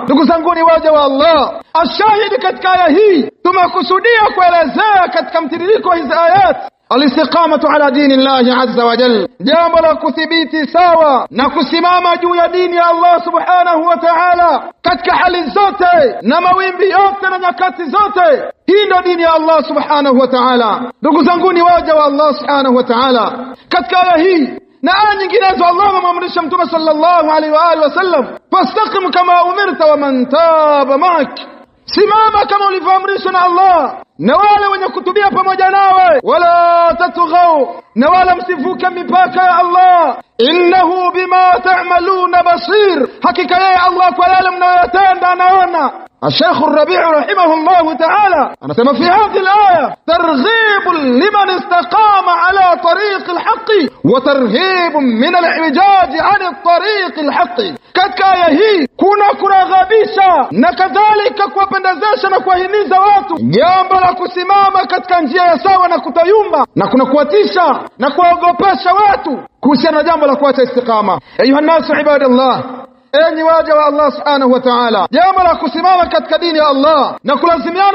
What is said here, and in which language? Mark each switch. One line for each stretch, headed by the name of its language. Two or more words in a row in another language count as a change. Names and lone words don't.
Swahili: Ndugu zangu ni waja wa Allah, ashahidi katika aya hii tumekusudia kuelezea katika mtiririko wa hizi
Arabic: آيات الاستقامة على دين الله عز وجل,
Swahili: jambo la kuthibiti sawa na kusimama juu ya dini ya Allah
Arabic: سبحانه وتعالى
Swahili: katika hali zote na mawimbi yote na nyakati zote. Hii ndio dini ya Allah
Arabic: سبحانه وتعالى.
Swahili: Ndugu zangu ni waja wa Allah
Arabic: سبحانه وتعالى,
Swahili: katika aya hii na aya nyinginezo Allah amemwamrisha Mtume
Arabic: صلى الله عليه وعلى آله وسلم, فاستقم كما أمرت ومن تاب معك,
Swahili: simama kama ulivyoamrishwa na Allah na wale wenye kutubia pamoja nawe,
Arabic: ولا تطغوا,
Swahili: na wala msivuke mipaka ya Allah,
Arabic: إنه بما تعملون بصير,
Swahili: hakika yeye Allah kwa yale mnayotenda anaona.
Arabic: الشيخ الربيع رحمه الله تعالى أنا سمع في هذه الآية ترغيب لمن استقام على طريق الحق وترهيب من الاعوجاج عن الطريق الحق.
Swahili: katika aya hii kuna kuraghabisha na kadhalika kuwapendezesha na kuwahimiza watu jambo la kusimama katika njia ya sawa na kutayumba, na kuna kuwatisha na kuwaogopesha watu kuhusiana na jambo la kuacha istiqama.
Arabic: أيها الناس عباد الله,
Swahili: enyi waja wa Allah
Arabic: سبحانه وتعالى,
Swahili: jambo la kusimama katika dini ya Allah na kulazimiana